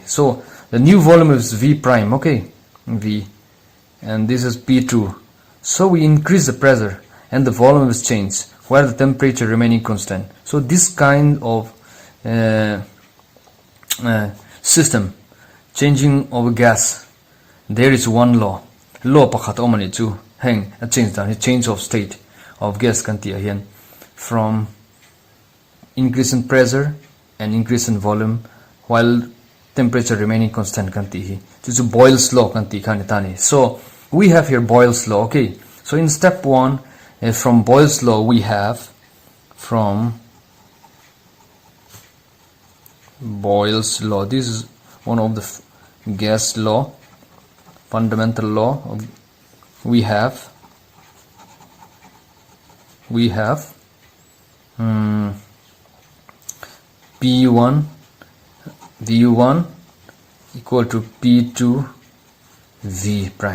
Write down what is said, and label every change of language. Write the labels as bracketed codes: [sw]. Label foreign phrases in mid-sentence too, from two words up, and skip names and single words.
[en] So the new volume is V prime, okay, V, and this is P2. So we increase the pressure and the volume is changed while the temperature remaining constant. So this kind of system, changing of gas, there is one law [lus] pakhat omani chu hang a [en] change of state of gas [lus] kanti ahian [en] from increase in pressure and increase in volume while temperature remaining constant [lus] kanti hi chu [en] Boyle's law [lus] kanti khanitani. [en] So we have here Boyle's law. Okay, so in step 1 from Boyle's law we have, from Boyle's law, this is one of the gas law, fundamental law of, we have P1 V1 equal to P2 V prime.